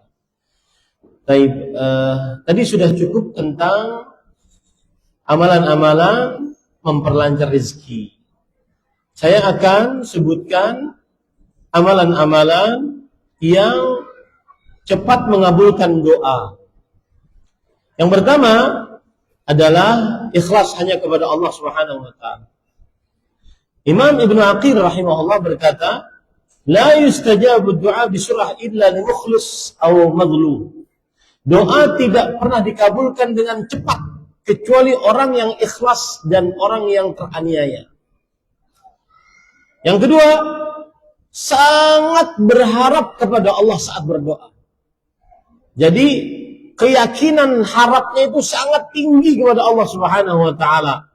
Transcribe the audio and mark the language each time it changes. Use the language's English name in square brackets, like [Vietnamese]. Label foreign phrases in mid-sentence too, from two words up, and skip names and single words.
[Indonesian] Baik, tadi sudah cukup tentang amalan-amalan memperlancar rezeki. Saya akan sebutkan amalan-amalan yang cepat mengabulkan doa. Yang pertama adalah ikhlas hanya kepada Allah [Arabic] سبحانه وتعالى. [Indonesian] Imam Ibnu Aqil rahimahullah berkata, [Arabic] "لا يستجاب دعاء بسرعة إلا لمخلص أو مظلوم." [Indonesian] Doa tidak pernah dikabulkan dengan cepat kecuali orang yang ikhlas dan orang yang teraniaya. Yang kedua, sangat berharap kepada Allah saat berdoa. Jadi keyakinan harapnya itu sangat tinggi kepada Allah [Arabic] سبحانه وتعالى.